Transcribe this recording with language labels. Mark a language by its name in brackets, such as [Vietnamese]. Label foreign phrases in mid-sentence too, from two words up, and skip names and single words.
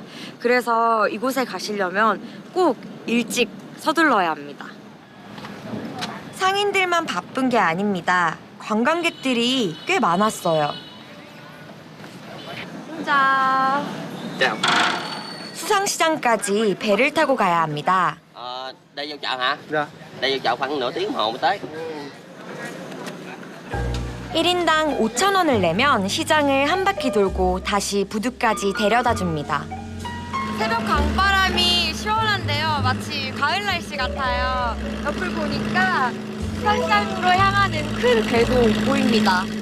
[Korean] 그래서 이곳에 가시려면 꼭 일찍 서둘러야 합니다. 상인들만 바쁜 게 아닙니다. 관광객들이 꽤 많았어요. 자, 수상시장까지 배를 타고 가야 합니다. [Vietnamese] Đây vô chợ hả? Dạ. Đây vô chợ khoảng nửa tiếng đồng hồ mới tới. [Korean] 1인당 5,000원을 내면 시장을 한 바퀴 돌고 다시 부두까지 데려다 줍니다. 새벽 강바람이 시원한데요. 마치 가을 날씨 같아요. 옆을 보니까 수산시장으로 향하는 큰 배도 보입니다.